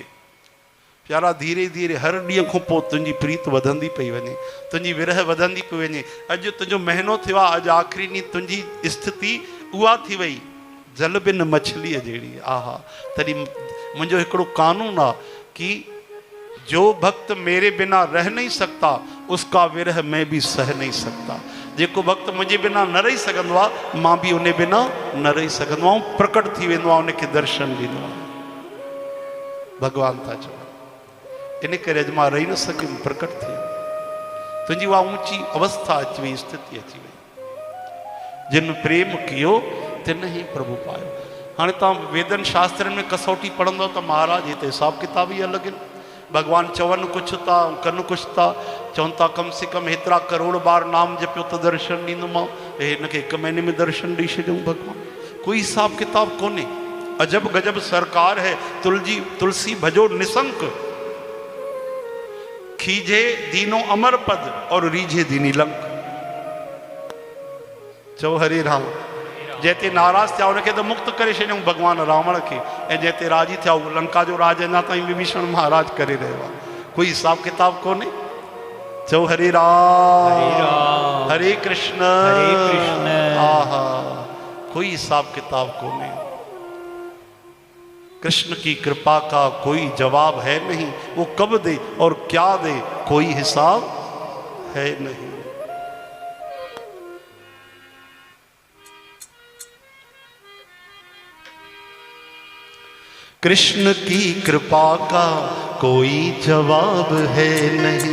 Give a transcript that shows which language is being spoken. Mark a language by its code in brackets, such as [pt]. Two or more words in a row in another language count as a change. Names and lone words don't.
[sd] प्यारा, धीरे धीरे हर ॾींहं खां पोइ तुंहिंजी प्रीत वधंदी पई वञे, तुंहिंजी विरह वधंदी पई वञे। अॼु तुंहिंजो महीनो थियो आहे, अॼु आख़िरी ॾींहुं तुंहिंजी स्थिति उहा थी वई, जल बिन मछलीअ जहिड़ी। आहा, तॾहिं मुंहिंजो हिकिड़ो कानून आहे कि [hi] जो भक्त मेरे बिना रह नहीं सकता, उसका विरह मैं भी सह नहीं सकता। [sd] जेको भक्त मुंहिंजे बिना न रही सघंदो आहे, मां बि उन बिना न रही सघंदो आहियां। प्रकट थी वेंदो आहे, उनखे दर्शन ॾींदो आहे। भगवान था चवनि, इन करे अॼु मां रही न सघियुमि, प्रकट थी वियो। तुंहिंजी उहा ऊंची अवस्था अची वई, स्थिति अची वई। [hi] जिन प्रेम कियो तिन ही प्रभु पायो। [sd] हाणे तव्हां वेदनि शास्त्रनि में कसौटी पढ़ंदो त महाराज हिते हिसाब किताब ई अलॻि आहिनि। भगवान चवनि कुझु था, कनि कुझु था। चवनि था कम से कम हेतिरा करोड़ बार नाम जपियो त दर्शन ॾींदोमांव, हिनखे 1 महीने में दर्शन ॾेई छॾियऊं। भगवान कोई हिसाब किताब कोन्हे। [hi] अजब गजब सरकार है, तुलसी भजो निसंक, खीजे दीनो अमर पद और रीझे दीनी लंक। [sd] चओ हरे राम। जैते नाराज़ थिया उनखे त मुक्त करे छॾियऊं भगवान रावण खे, ऐं जैते राजी थिया उहो लंका जो राज अञा ताईं विभीषण महाराज करे रहियो आहे। कोई हिसाब किताब कोन्हे। चओ हरे राम हरे कृष्ण। आहा, कोई हिसाब किताब कोन्हे। [hi] कृष्ण की कृपा का कोई जवाब है नहीं, वो कब दे और क्या दे कोई हिसाब है नहीं। कृष्ण की कृपा का कोई जवाब है नहीं,